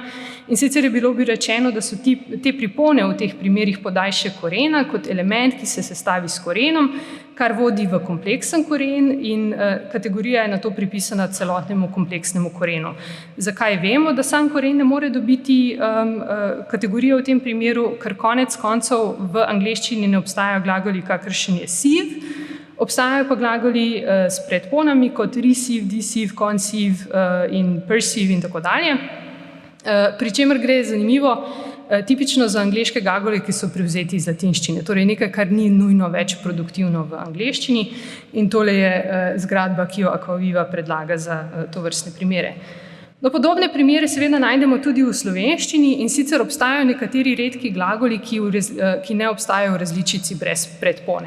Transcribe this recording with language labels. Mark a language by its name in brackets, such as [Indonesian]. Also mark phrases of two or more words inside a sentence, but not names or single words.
[Slovenian] In sicer je bilo bi rečeno, da so te pripone v teh primerih podaljše korena kot element, ki se sestavi s korenom, kar vodi v kompleksen koren in kategorija je na to pripisana celotnemu kompleksnemu korenu. Zakaj vemo, da sam koren ne more dobiti kategorijo v tem primeru? Ker konec koncev v angleščini ne obstajajo glagoli, kakršen je sieve, Obstajajo pa glagoli s predponami kot [English] receive, deceive, conceive [Slovenian] in perceive in tako dalje. Pri čemer gre zanimivo tipično za angleške glagole, ki so prevzeti iz latinščine, torej nekaj, kar ni nujno več produktivno v angleščini, in tole je zgradba, ki jo Aquaviva predlaga za tovrstne primere. No, podobne primere seveda najdemo tudi v slovenščini, in sicer obstajajo nekateri redki glagoli, ki ne obstajajo v različici brez predpone.